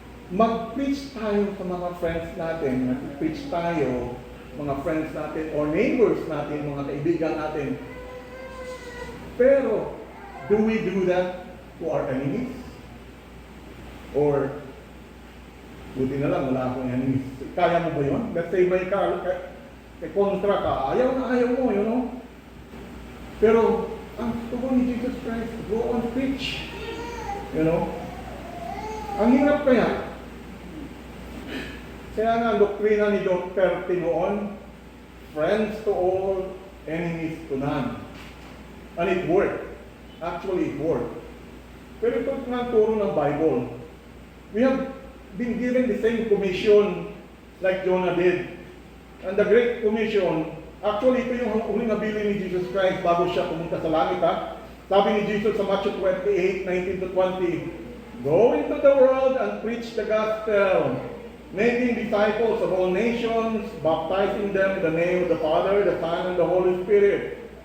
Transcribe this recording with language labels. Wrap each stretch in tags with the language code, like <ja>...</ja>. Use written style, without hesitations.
<tl>Mag-preach tayo sa mga friends natin, mag-preach tayo, mga friends natin, or neighbors natin, mga kaibigan natin.</tl> <en>Pero, do we do that to our enemies?</en> <tl>Or, buti na lang, wala akong enemies. Kaya mo ba yun?</tl> <en>Let's say</en> <tl>may kontra ka, ayaw na ayaw mo,</tl> <en>you know?</en> <tl>Pero, ang tugon ni Jesus Christ,</tl> <en>go on preach. You know?</en> <tl>Ang hirap kaya. Kaya nga, doktrina ni Duterte noon,</tl> <en>friends to all, enemies to none. And it worked. Actually, it worked.</en> <tl>Pero ito nga ang turo ng Bible.</tl> <en>We have been given the same commission like Jonah did. And the Great Commission,</en> <tl>actually ito yung huling nabili ni Jesus Christ bago siya pumunta sa langit. Sabi ni Jesus sa</tl> <en>Matthew 28, 19-20, go into the world and preach the gospel, making disciples of all nations, baptizing them in the name of the Father, the Son, and the Holy Spirit.</en>